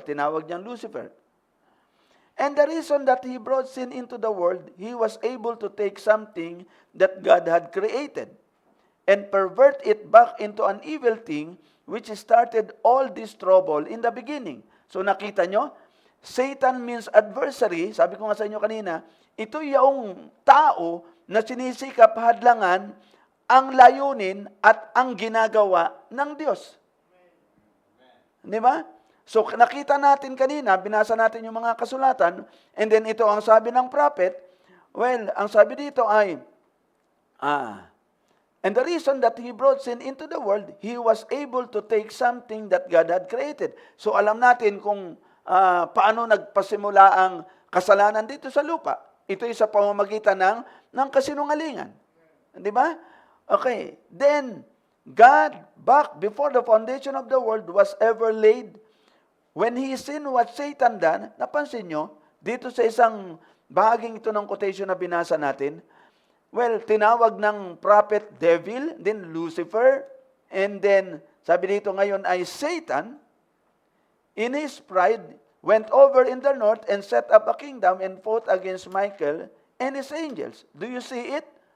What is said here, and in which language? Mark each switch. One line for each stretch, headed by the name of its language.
Filipino: Tinawag niyang Lucifer.
English: And the reason that he brought sin into the world, he was able to take something that God had created and pervert it back into an evil thing which started all this trouble in the beginning.
Filipino: So nakita nyo,
English: Satan means adversary.
Filipino: Sabi ko nga sa inyo kanina, ito yung tao na sinisikap hadlangan ang layunin at ang ginagawa ng Diyos. Di ba? So nakita natin kanina, binasa natin yung mga kasulatan, and then ito ang sabi ng prophet.
English: Well,
Filipino: ang sabi dito ay,
English: and the reason that he brought sin into the world, he was able to take something that God had created.
Filipino: So alam natin kung paano nagpasimula ang kasalanan dito sa lupa. Ito ay sa pamamagitan ng kasinungalingan. Di ba? Okay.
English: Then, God, back before the foundation of the world was ever laid, when He seen what Satan done,
Filipino: napansin nyo, dito sa isang bahaging ito ng quotation na binasa natin,
English: well,
Filipino: tinawag ng prophet devil,
English: then Lucifer, and then,
Filipino: sabi dito ngayon ay
English: Satan, in his pride, went over in the north and set up a kingdom and fought against Michael and his angels. Do you see it?